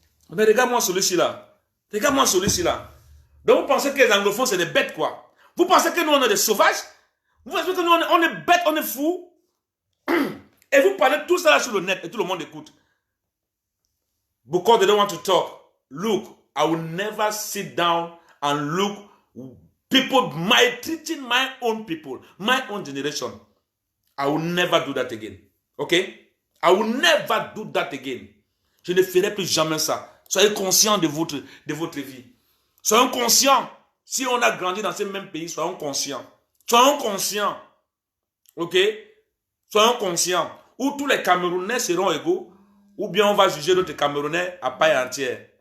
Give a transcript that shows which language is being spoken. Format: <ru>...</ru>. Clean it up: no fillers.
<fr>Mais regarde-moi celui-ci là. Regarde-moi celui-ci là. Donc vous pensez que les anglophones c'est des bêtes quoi? Vous pensez que nous on est des sauvages? Vous pensez que nous on est bêtes, on est fous? Et vous parlez tout ça là sur le net et tout le monde écoute.</fr> <en>Because they don't want to talk. Look, I will never sit down and look people treating my own people, my own generation. I will never do that again. Okay? I will never do that again.</en> <fr>Je ne ferai plus jamais ça. Soyez conscients de votre vie. Soyons conscients. Si on a grandi dans ce même pays, soyons conscients. Soyons conscients. Ok? Soyons conscients. Ou tous les Camerounais seront égaux, ou bien on va juger notre Camerounais à paille entière.</fr>